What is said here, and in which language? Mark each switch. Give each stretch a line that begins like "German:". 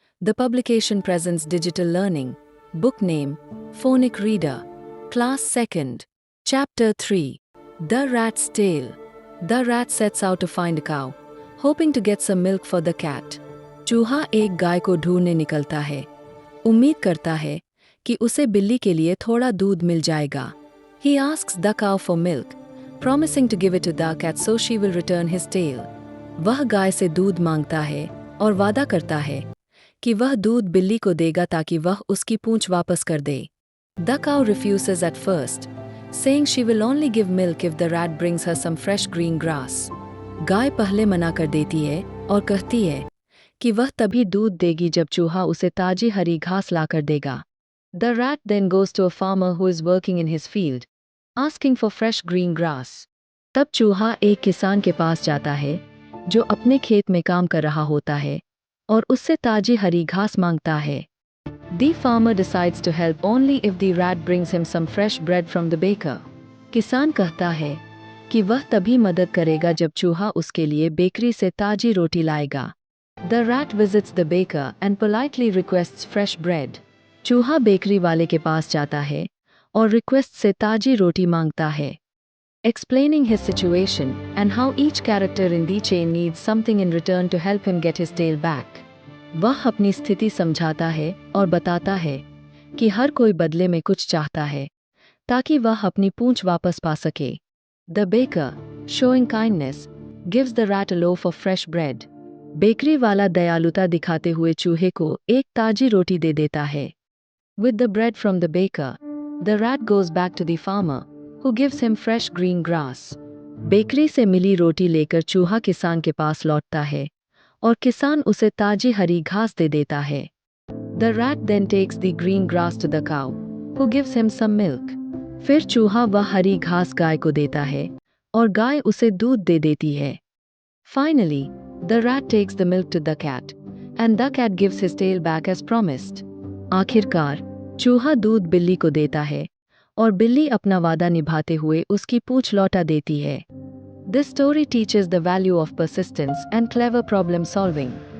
English: The publication presents digital learning. Book name, Phonic Reader. Class 2nd. Chapter 3. The Rat's Tale. The rat sets out to find a cow, hoping to get some milk for the cat.
Hindi: चूहा एक गाय को ढूंढने निकलता है। उम्मीद करता है कि उसे बिल्ली के लिए थोड़ा दूध मिल जाएगा।
English: He asks the cow for milk, promising to give it to the cat so she will return his tail.
Hindi: वह गाय से दूध मांगता है और वादा करता है कि वह दूध बिल्ली को देगा ताकि वह उसकी पूंछ वापस कर दे।
English: The cow refuses at first, saying she will only give milk if the rat brings her some fresh green grass.
Hindi: गाय पहले मना कर देती है और कहती है कि वह तभी दूध देगी जब चूहा उसे ताजी हरी घास लाकर देगा।
English: The rat then goes to a farmer who is working in his field, asking for fresh green grass.
Hindi: तब चूहा एक किसान के पास जाता है जो अपने खेत में काम कर रहा होता है और उससे ताजी हरी घास मांगता है।
English: The farmer decides to help only if the rat brings him some fresh bread from the baker.
Hindi: किसान कहता है कि वह तभी मदद करेगा जब चूहा उसके लिए बेकरी से ताजी रोटी लाएगा।
English: The rat visits the baker and politely requests fresh bread.
Hindi: चूहा बेकरी वाले के पास जाता है और रिक्वेस्ट से ताजी रोटी मांगता है।
English: Explaining his situation and how each character in the chain needs something in return to help him get his tail back.
Hindi: वह अपनी स्थिति समझाता है और बताता है कि हर कोई बदले में कुछ चाहता है ताकि वह अपनी पूंछ वापस पा सके।
English: The baker, showing kindness, gives the rat a loaf of fresh bread.
Hindi: Bakery वाला दयालुता दिखाते हुए चूहे को एक ताजी रोटी दे देता है।
English: With the bread from the baker, the rat goes back to the farmer, who gives him fresh green grass.
Hindi: Bakery से मिली रोटी लेकर चूहा किसान के पास लौटता है और किसान उसे ताजी हरी घास दे देता है।
English: The rat then takes the green grass to the cow, who gives him some milk.
Hindi: फिर चूहा वह हरी घास गाय को देता है और गाय उसे दूध दे देती है।
English: Finally, the rat takes the milk to the cat, and the cat gives his tail back as promised.
Hindi: आखिरकार चूहा दूध बिल्ली को देता है और बिल्ली अपना वादा निभाते हुए उसकी पूंछ लौटा देती है।
English: This story teaches the value of persistence and clever problem solving.